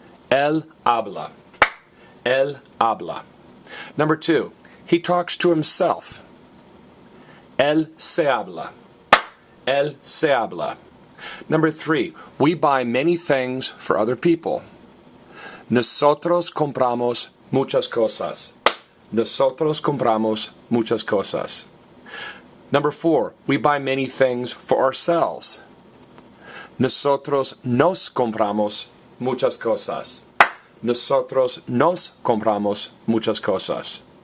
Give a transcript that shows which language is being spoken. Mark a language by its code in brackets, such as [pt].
[es] Él habla. Él habla. [en] Number 2, he talks to himself. [es] Él se habla. Él se habla. [en] Number 3, we buy many things for other people. [es] Nosotros compramos muchas cosas. Nosotros compramos muchas cosas. [en] Number 4, we buy many things for ourselves. [es] Nosotros nos compramos muchas cosas. Nosotros nos compramos muchas cosas.